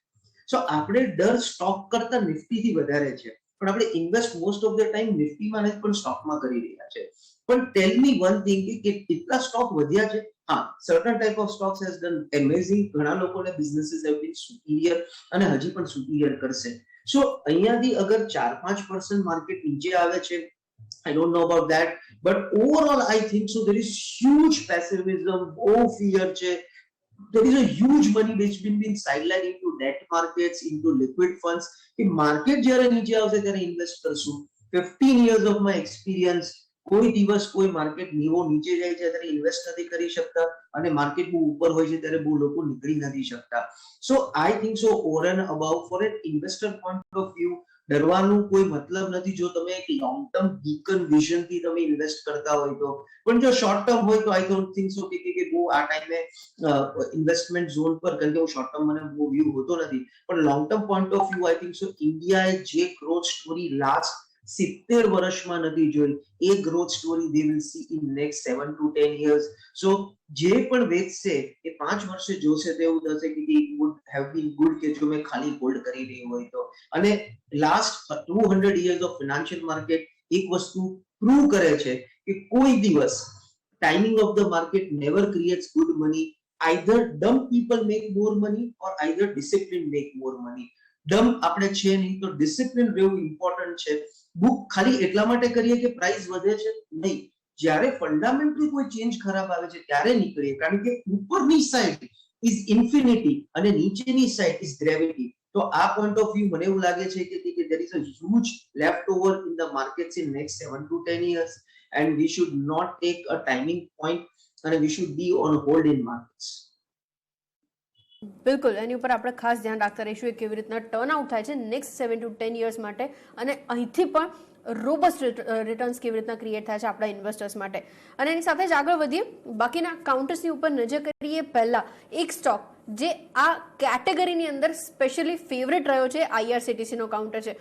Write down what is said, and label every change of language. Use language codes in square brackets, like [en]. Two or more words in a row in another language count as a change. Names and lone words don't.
[gu] સો આપણે ડર સ્ટોક કરતા નિફ્ટી થી વધારે છે, પણ આપણે [en] invest most of the time [gu] નિફ્ટીમાં નથી પણ સ્ટોકમાં કરી રહ્યા છે. પણ [en] tell me one thing [gu] કે કેટલા સ્ટોક વધ્યા છે? [en] હા, certain type of stocks has done amazing. [gu] ઘણા લોકોને [en] businesses have been superior [gu] અને હજી પણ સુપીરિયર કરશે. સો અહીંયાથી અગર 4-5% માર્કેટ નીચે આવે છે, [en] I don't know about that, but overall I think so there is huge pessimism, [gu] બહુ fear છે. [en] There is a huge money which been sidelined into debt markets, into liquid funds. [gu] કે માર્કેટ જ્યારે નીચે આવશે ત્યારે ઇન્વેસ્ટ કરશું. [en] 15 years of my experience, [gu] કોઈ દિવસ કોઈ માર્કેટ નીવો નીચે જાય છે ત્યારે ઇન્વેસ્ટ નથી કરી શકતા, અને માર્કેટ બહુ ઉપર હોય છે ત્યારે બહુ લોકો નીકળી નથી શકતા. [en] so I think so over and about for an investor point of view [gu] ડરવાનું કોઈ મતલબ નથી જો તમે એક [en] long term beacon vision [gu] થી તમે ઇન્વેસ્ટ કરતા હોય તો. પણ જો [en] short term [gu] હોય તો [en] I don't think so [gu] કે બહુ આ ટાઈમે [en] investment zone [gu] પર, કારણ કે [en] short term [gu] મને બહુ વ્યૂ હોતો નથી, પણ [en] long term point of view I think so [gu] ઇન્ડિયાએ જે [en] growth story [gu] લાસ્ટ 70 વર્ષમાં નથી જોઈ, એ [en] growth story they will see in next 7 to 10 years. [gu] So જે પણ વેચશે એ 5 વર્ષે જોશે તો એવું થશે કે [en] it would have been good [gu] કે જો મેં ખાલી હોલ્ડ કરી રહ્યું હોય તો. [en] અને લાસ્ટ 200 years of financial market [gu] એક વસ્તુ પ્રૂવ કરે છે કે કોઈ દિવસ [en] timing of the market never creates good money. Either dumb people make more money or either discipline make more money. [gu] ડમ આપણે છે નહીં તો ડિસિપ્લિન રહેવું ઇમ્પોર્ટન્ટ છે. બુક ખાલી એટલા માટે કરીએ કે પ્રાઇસ વધે છે નહીં, જ્યારે ફંડામેન્ટલી કોઈ ચેન્જ ખરાબ આવે છે ત્યારે નીકળીએ, કારણ કે ઉપરની સાઈડ [en] is infinity [gu] અને નીચેની સાઈડ [en] is gravity. [gu] તો આ [en] point of view [gu] મને એવું લાગે છે કે [en] there is a huge leftover in the markets in next 7 to 10 years and we should not take a timing point and we should be on hold in markets. [gu] બિલકુલ, એની ઉપર આપણે ખાસ ધ્યાન રાખતા રહીશું કેવી રીતના [en] turn out [gu] થાય છે [en] next 7 to 10 years [gu] માટે, અને અહીંથી પણ [en] robust returns [gu] કેવી રીતના ક્રિએટ થાય છે આપણા ઇન્વેસ્ટર્સ માટે. અને એની સાથે જ આગળ વધીએ, બાકીના કાઉન્ટર્સની ઉપર નજર કરીએ. પહેલા એક સ્ટોક જે આ કેટેગરીની અંદર સ્પેશિયલી ફેવરેટ રહ્યો છે IRCTC નો કાઉન્ટર છે.